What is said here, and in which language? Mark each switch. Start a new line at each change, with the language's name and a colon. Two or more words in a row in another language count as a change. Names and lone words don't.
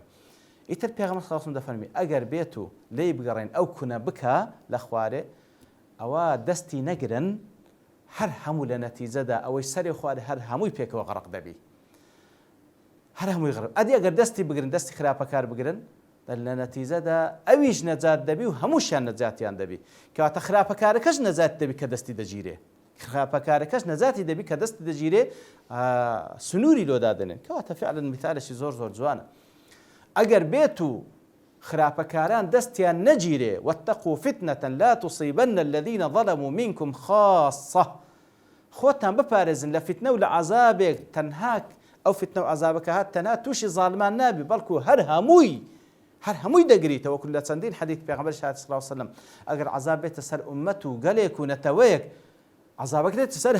Central Kurdish: ئیتر پێغەمبەر
Arabic: صلی الله علیه و سلم
Central Kurdish: دەفەرمی ئەگەر بێت و لێی بگەڕێن ئەو کونە بکە لە خوارێ ئەوە دەستی نەگرن هەر هەموو لە نەتیجەدا ئەوەی سەری خوارێ هەر هەمووی پێکەوە غەرق دەبی هەر هەمووی غەرق ئەدی ئەگەر دەستی بگرن دەستی خراپەکار بگرن لە نەتیجەدا ئەویش نەجات دەبی و هەمووشیان نەجاتیان دەبی کەواتە خراپەکارەکەش نەجات دەبی کە دەستی دەگیرێ خراپەکارەکەش نەجاتی دەبی کە دەستی دەگیرێ سنووری لۆدادنێن کەواتە فعلا مثالێکی زۆر جوانە. ئەگەر بێت و خراپەکاران دەستیان نەگیرێ
Arabic: واتقوا فتنة لا تصيبن الذين ظلموا منكم خاصة
Central Kurdish: خۆتان بپارێزن لە فتنە و لە عەزابێک تەنها ئەو فتنە و عەزابەکە هات تەنها تووشی زاڵمان نابی بەڵکو هەر هەمووی دەگریتەوە وەکو لە چەندین حەدیث پێغەمبەر
Arabic: صلی الله علیه وسلم
Central Kurdish: ئەگەر عەزاب بێتە سەر ئوممەت و گەلێک و نەتەوەیەک عەزابەکە دێتە سەر